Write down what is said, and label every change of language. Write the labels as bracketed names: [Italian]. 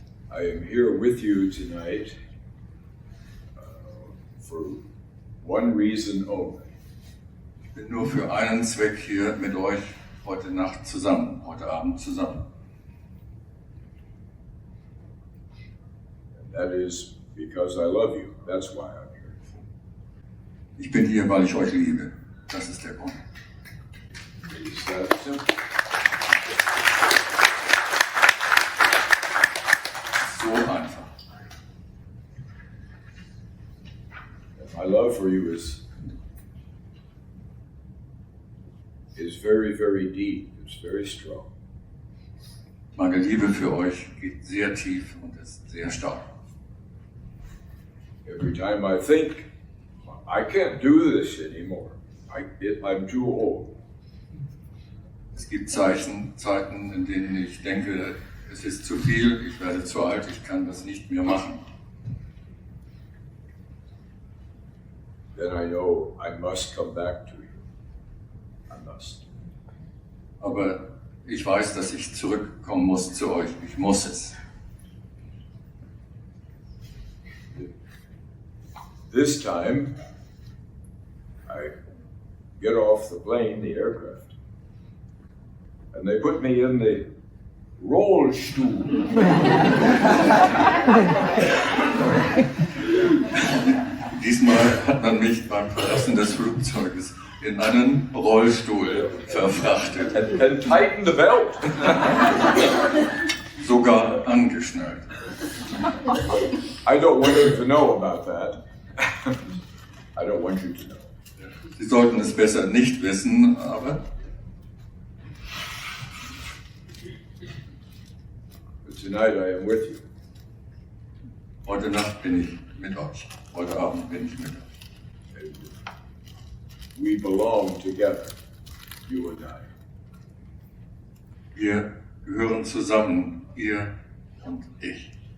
[English] I am here with you tonight for one reason only. [German] Ich bin nur für einen Zweck hier mit euch heute Nacht zusammen, heute Abend zusammen. [English] And that is because I love you. That's why I'm here. [German] Ich bin hier, weil ich euch liebe. Das ist der Grund. [English] It's that simple. [German] So einfach. [English] And my love for you is very, very deep. It's very strong. [German] Meine Liebe für euch geht sehr tief und ist sehr stark. [English] Every time I think, I can't do this anymore. I'm too old. [German] Es gibt Zeiten, in denen ich denke, es ist zu viel, ich werde zu alt, ich kann das nicht mehr machen. [English] Then I know I must come back to you. I must. [German] Aber ich weiß, dass ich zurückkommen muss zu euch. Ich muss es. [English] This time, I get off the plane, the aircraft, and they put me in the Rollstuhl. [German] Diesmal hat man mich beim Verlassen des Flugzeuges in einen Rollstuhl verfrachtet. [English] And tighten the belt. [German] Sogar angeschnallt. [English] I don't want you to know about that. I don't want you to know. [German] Sie sollten es besser nicht wissen, aber [English] But tonight I am with you. [German] heute Nacht bin ich mit euch. Heute Abend bin ich mit euch. [English] And we belong together, you and I. [German] Wir gehören zusammen, ihr und ich.